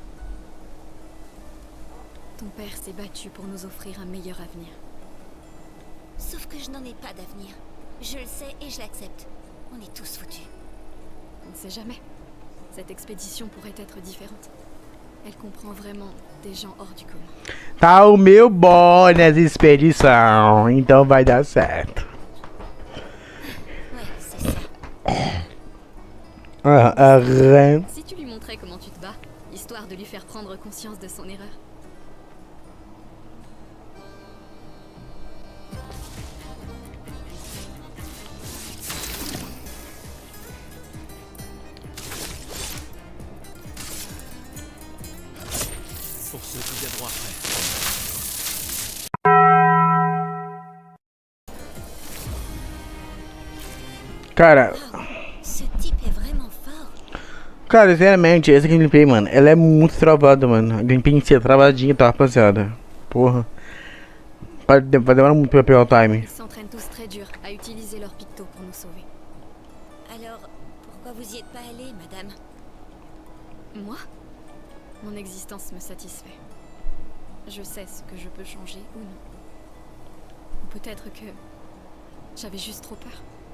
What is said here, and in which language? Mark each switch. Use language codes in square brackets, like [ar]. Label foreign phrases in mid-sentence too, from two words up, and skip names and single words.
[fr] Ton père s'est battu pour nous offrir un meilleur avenir. sauf que je n'en ai pas d'avenir. Je le sais et je l'accepte. On est tous foutus. On ne sait jamais. Cette expédition pourrait être différente. Elle comprend vraiment des gens hors du commun. [pt] Tá o meu boy nessa expedição, então vai dar certo. [fr] Ouais, c'est ça. Rien. Si tu lui montrais comment tu te bats, histoire de lui faire prendre conscience de son erreur. Pour ceux qui viendront après. Cara, Ce type est vraiment fort. [pt] cara, sinceramente, essa gameplay, mano, ela é muito travada, mano. A gameplay em si é travadinha, tá, rapaziada? Porra. Vai demorar muito pra pegar o time. [fr] Ils s'entraînent tous très dur à utiliser leur picto pour nous sauver. Alors, pourquoi vous y êtes pas allé, madame? Moi, mon existence me satisfait. Je sais ce que je peux changer ou non. Ou peut-être que j'avais juste trop peur.